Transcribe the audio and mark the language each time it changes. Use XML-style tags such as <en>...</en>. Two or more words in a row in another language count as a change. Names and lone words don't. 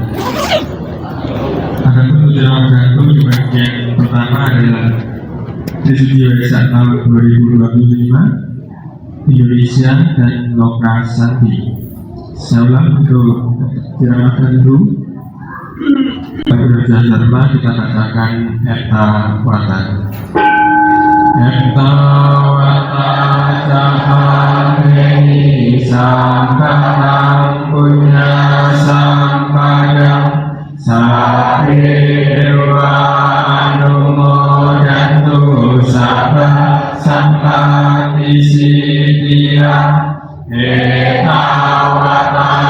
<id>Adapun tujuan gantung di bagian pertama adalah Trisuci Waisak tahun 2025 Indonesia dan Lokasati. Saya ulang untuk ceramah gantung. Pada belajar dharma kita katakan</id> <pi>Eta Wata. Eta Wata Cahani Sangkanang Punya Sampadang Sapi Dewa Anumodantu Sabah Sampati Siddhya Eta Wata</pi>